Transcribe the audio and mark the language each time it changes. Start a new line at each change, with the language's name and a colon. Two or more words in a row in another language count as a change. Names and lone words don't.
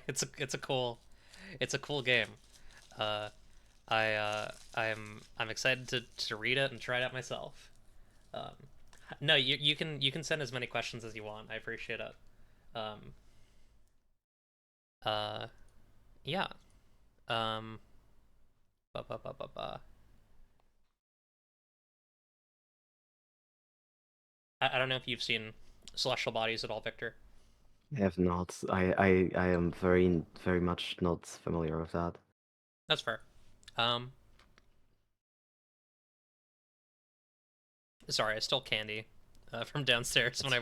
English: It's a cool game. Uh, I'm excited to read it and try it out myself. Um, no, you can send as many questions as you want. I appreciate it. Um, uh, yeah. Um, ba, ba, ba, ba, ba. I don't know if you've seen Celestial Bodies at all, Victor. I have not. I am very very much not familiar with that. That's fair. Um, sorry, I stole candy from downstairs when